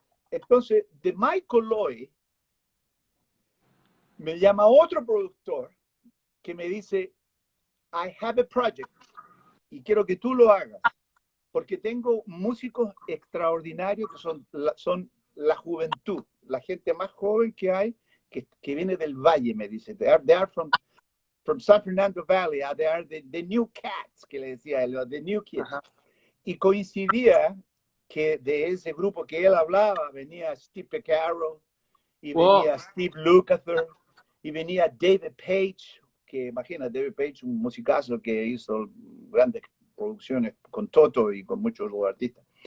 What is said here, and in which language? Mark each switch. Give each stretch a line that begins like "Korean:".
Spanish: Entonces, de Michael Lloyd me llama otro productor que me dice, I have a project y quiero que tú lo hagas, porque tengo músicos extraordinarios que son la juventud, la gente más joven que hay, que viene del valle, me dice.
English: They are from San Fernando Valley, they are the new cats, que le decía él, the new kids.
Spanish: Y coincidía que de ese grupo que él hablaba venía Steve Porcaro, y venía Steve Lukather, y venía David Page, que imagina, David Page, un musicazo que hizo grandes producciones con Toto y con muchos artistas.